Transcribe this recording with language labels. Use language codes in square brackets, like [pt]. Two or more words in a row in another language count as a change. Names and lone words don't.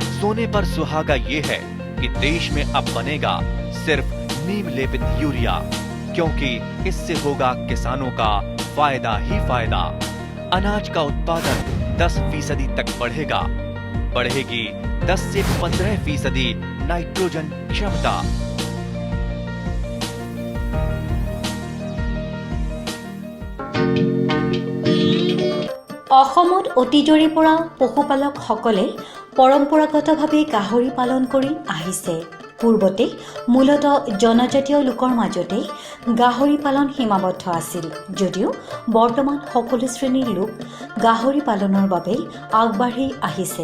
[hi] सोने पर सुहागा ये है कि देश में अब बनेगा सिर्फ नीम लेपित यूरिया, क्योंकि इससे होगा किसानों का फायदा ही फायदा। अनाज का उत्पादन 10% तक बढ़ेगा। बढ़ेगी 10 से 15% नाइट्रोजन क्षमता। [as] অসমত অতীজৰে পৰা পশুপালকসকলে পৰম্পৰাগতভাৱে গাহৰি পালন কৰি আহিছে। পূৰ্বতে মূলতঃ জনজাতীয় লোকৰ মাজতে গাহৰি পালন সীমাবদ্ধ আছিল, যদিও বৰ্তমান সকলো শ্ৰেণীৰ লোক গাহৰি পালনৰ বাবে আগবাঢ়ি আহিছে।